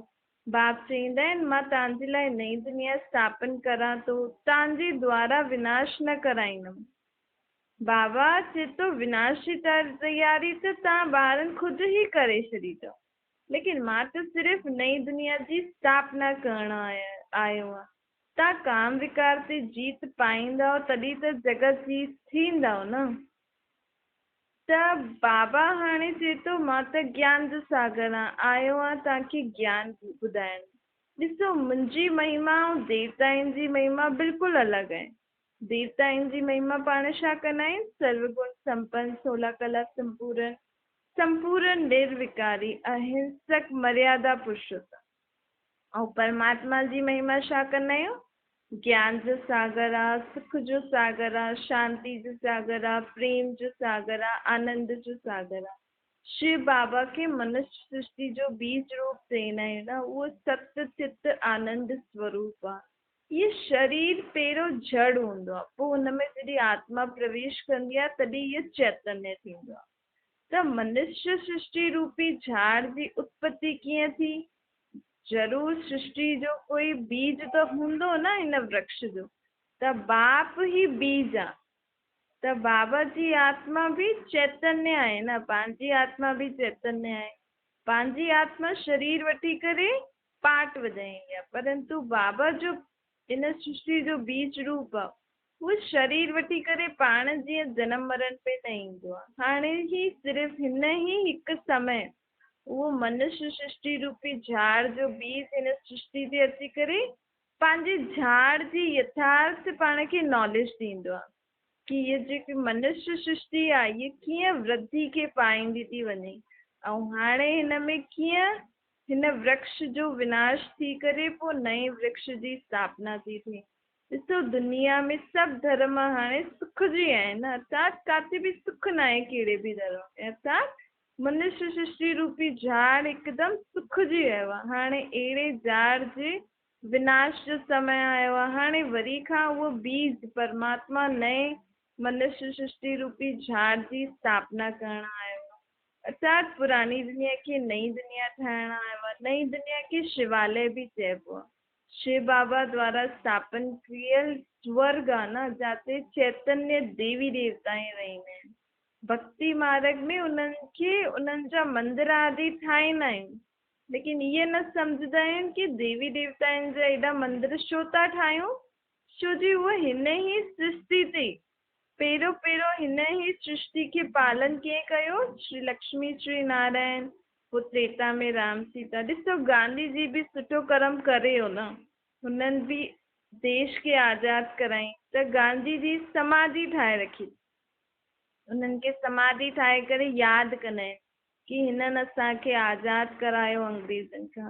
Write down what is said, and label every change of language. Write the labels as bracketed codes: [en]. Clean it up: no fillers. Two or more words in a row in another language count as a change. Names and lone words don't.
[sd] बाप चईंदा आहिनि, मां तव्हांजे लाइ नई दुनिया स्थापन करां थो, तव्हांजे द्वारा विनाश न कराईंदुमि। बाबा चए थो विनाश जी तयारी त तव्हां ॿारनि ख़ुदि ई करे छॾी अथव, लेकिन मां त सिर्फ़ु नई दुनिया जी स्थापना करण आयो आहे। तव्हां काम विकार ते जीत पाईंदव तॾहिं त जगत जीत थींदव न। त बाबा हाणे चए थो मां त ज्ञान जो सागर आयो आहियां तव्हांखे ज्ञान ॿुधाइण। ॾिसो, मुंहिंजी महिमा ऐं देवताउनि जी महिमा बिल्कुलु अलॻि आहे। देवताउनि जी महिमा पाण छा कंदा आहिनि? सर्वगुण संपन्न, 16 कला संपूर्ण, संपूर्ण निर्विकारी, अहिंसक, मर्यादा पुरुषोत्तम। ऐं परमात्मा जी महिमा छा कंदा आहियूं? ज्ञान जो सागर आहे, सुख जो सागर आहे, शांति जो सागर आहे, प्रेम जो सागर आहे, आनंद जो सागर आहे। शिव बाबा खे मनुष्य सृष्टि जो बीज रूप चईंदा आहियूं न, उहो सत्य चित आनंद स्वरूप आहे। ये शरीर पहिरियों जड़ हूंदो आहे, पोइ हुनमें जॾहिं आत्मा प्रवेश कंदी आहे तॾहिं इहो चैतन्य थींदो आहे। त मनुष्य सृष्टि रूपी झाड़ जी उत्पत्ति कीअं थी? ज़रूरु सृष्टि जो कोई बीज त हूंदो न हिन वृक्ष जो, त बाप ही बीज आहे। त बाबा जी आत्मा भी चैतन्य आहे न, पंहिंजी आत्मा भी चैतन्य आहे। पंहिंजी आत्मा शरीर वठी करे पाठ वॼाईंदी आहे, परंतु बाबा जो इन सृष्टि जो बीज रूप आहे, उहो शरीर वठी करे पाण जीअं जनम मरण पे न ईंदो आहे। हाणे ही सिर्फ़ु हिन ही हिकु समय उहो मनुष्य सृष्टि रूपी झाड़ जो बीज हिन सृष्टि ते अची करे पंहिंजे झाड़ जी यथार्थ पाण खे नॉलेज ॾींदो आहे कि ये जेकी मनुष्य सृष्टि आहे ये कीअं वृद्धि खे पाईंदी थी वञे, ऐं हाणे हिन में कीअं हिन वृक्ष जो विनाश थी करे पोइ नए वृक्ष जी स्थापना थी थिए। ॾिसो, दुनिया में सभु धर्म हाणे सुख जी आहिनि, अर्थात काथे बि सुख न आहे कहिड़े बि धर्म में, अर्थात मनुष्य सृष्टि रूपी झाड़ हिकदमि सुख जी आयो आहे। हाणे अहिड़े झाड़ जे विनाश जो समय आयो आहे। हाणे वरी खां उहो बीज परमात्मा नए मनुष्य सृष्टि रूपी झाड़ जी स्थापना करण आयो आहे, अर्थात पुरानी दुनिया खे नई दुनिया ठाहिण आयो आहे। नई दुनिया खे शिवालय भी चइबो आहे। शिव बाबा द्वारा स्थापन कयल स्वर्ग आहे न, जाते चैतन्य देवी देवता रहंदा आहिनि। भक्ति मार्ग में उन्हनि खे उन्हनि जा मंदिर आदि ठाहींदा आहियूं, लेकिन इहे न सम्झंदा आहिनि कि देवी देवताउनि जा एॾा मंदिर छो था ठाहियूं, छो जी उहे हिन ई सृष्टि ते पहिरियों हिन ई सृष्टि खे पालन कीअं कयो? श्री लक्ष्मी श्री नारायण, पोइ त्रेता में राम सीता। ॾिसो, गांधी जी भी सुठो कर्म करे हो न, हुननि भी देश खे आज़ाद कराई त गांधी जी समाधि ठाहे रखी, उन्हनि खे समाधि ठाहे करे यादि कंदा आहिनि कि हिननि असांखे आज़ाद करायो अंग्रेज़नि खां।